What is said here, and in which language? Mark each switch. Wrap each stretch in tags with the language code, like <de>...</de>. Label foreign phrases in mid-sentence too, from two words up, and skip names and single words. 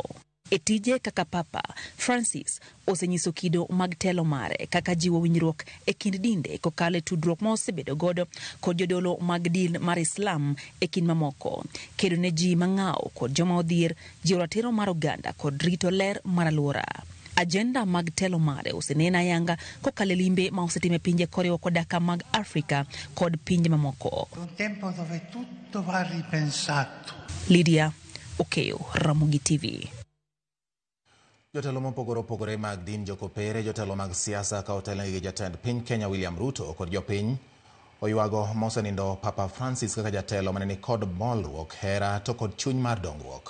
<luo>E tije kaka Papa, Francis osenyiso kido mag telo mare kaka jiwo winjruok e kind dinde kokalo e tudruok ma osebedo godo kod jodolo mag din mar Islam e kind mamoko, kedo ne ji mang'aw kod joma odhier, jiwo ratiro mar oganda kod rito ler mar alwora. Agenda mag telo mare osenena yanga kokalo limbe ma osetime pinje koriwo kodaka mag Afrika kod pinje mamoko.</luo> <it>Un tempo dove tutto va ripensato.</it> <luo>Lydia Okeyo, Ramogi TV. Jotelo mopogore opogore mag din, jokopere, jotelo mag siasa ka otelne gi jatend piny Kenya William Ruto kod jopiny oywago mosenindo Papa Francis kaka jatelo maneni kod bolruok, hera to kod chuny mar dongruok.</luo>